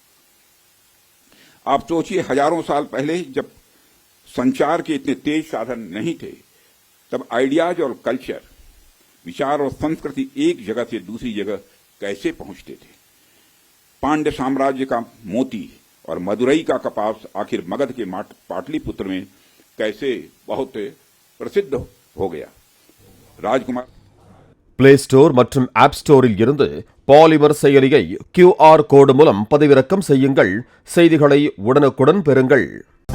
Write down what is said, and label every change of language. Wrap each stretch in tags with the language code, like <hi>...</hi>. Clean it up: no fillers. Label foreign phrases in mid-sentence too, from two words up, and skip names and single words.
<hi>आप सोचिए, हजारों साल पहले जब संचार के इतने तेज साधन नहीं थे, तब आइडियाज और कल्चर, विचार और संस्कृति एक जगह से दूसरी जगह कैसे पहुंचते थे। पांड्य साम्राज्य का मोती और मदुरई का कपास आखिर मगध के पाटलिपुत्र में कैसे बहुत प्रसिद्ध हो गया। राजकुमार</hi> <ta>பிளே ஸ்டோர் மற்றும் ஆப் ஸ்டோரில் இருந்து பாலிமர் செயலியை QR கோடு மூலம் பதிவிறக்கம் செய்யுங்கள். செய்திகளை உடனுக்குடன் பெறுங்கள்.</ta>